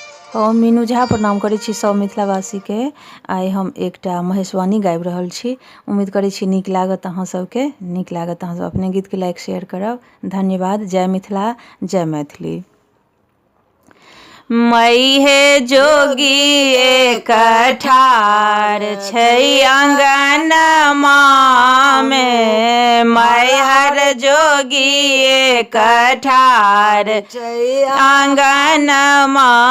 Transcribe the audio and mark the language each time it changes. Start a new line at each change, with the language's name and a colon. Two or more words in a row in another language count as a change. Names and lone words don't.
Maithili: हम मीनू झा प्रणाम करै छी सब मिथिलावासी के। आइ हम एकटा महेशवाणी गाबि रहल छी। उम्मीद करै छी नीक लागत अहाँ सबके। नीक लागत अहाँ सब अपने गीत के लाइक शेयर करब। धन्यवाद। जय मिथिला, जय मैथिली। मई हे जोगी एक ठार छै आंगनमा में, मई हर जोगी एक ठार छै आंगनमा